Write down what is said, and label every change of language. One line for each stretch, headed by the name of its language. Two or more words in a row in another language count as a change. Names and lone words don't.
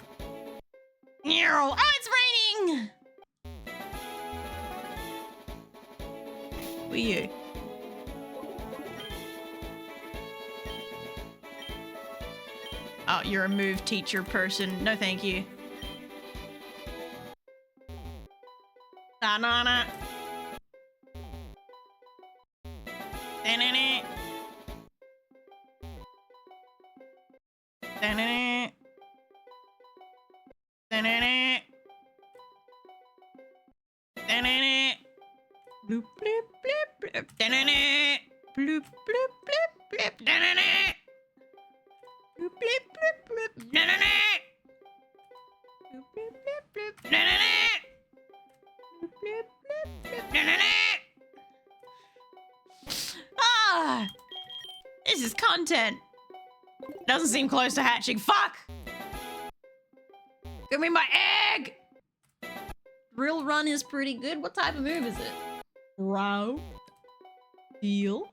English: Oh, it's raining! Who are you? Oh, you're a move teacher person. No, thank you. Banana. Da-na-na. Da-na-na. Da-na-na. Da-na-na. Bloop, bloop, bloop, bloop. Da-na-na. Bloop, bloop, bloop, bloop. Da-na-na. Bloop, bloop, bloop, bloop. Da-na-na. Bloop, bloop, bloop, bloop. Da-na-na. Bloop, bloop, bloop, bloop. Da-na-na. Ah! This is content. Doesn't seem close to hatching. Fuck! Give me my egg! Drill run is pretty good. What type of move is it? Ground. Steel.